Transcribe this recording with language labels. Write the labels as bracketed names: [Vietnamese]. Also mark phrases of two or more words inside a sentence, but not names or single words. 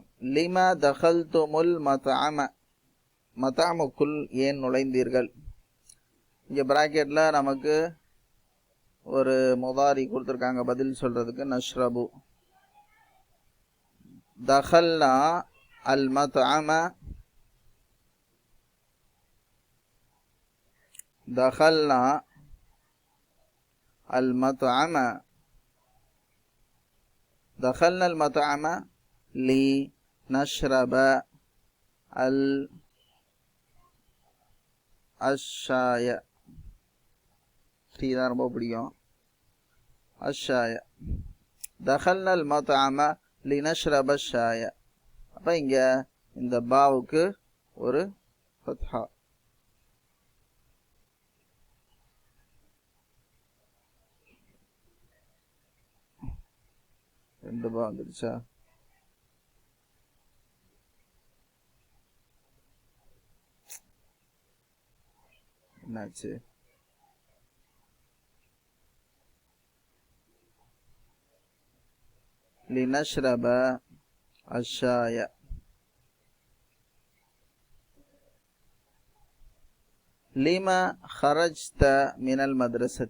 [Arabic] لم دخلتم المطعم, [Tamil] மத்அமுக்குள் ஏன் நுழைந்தீர்கள்? இங்கே பிராக்கெட்டில் நமக்கு ஒரு முதாரி கொடுத்துருக்காங்க பதில் சொல்கிறதுக்கு. [Arabic] نشرب. دخلنا المطعم, دخلنا المطعم، دخلنا المطعم لنشرب الشاي. [Tamil] டீ தான் ரொம்ப பிடிக்கும். [Arabic] الشاي. دخلنا المطعم لنشرب الشاي. [Tamil] அப்போ இங்கே இந்த பாவுக்கு ஒரு ஃபத்ஹா. ரெண்டு பா வந்துடுச்சா? என்னாச்சு? [Arabic] لنشرب الشاي. لما خرجت من المدرسة؟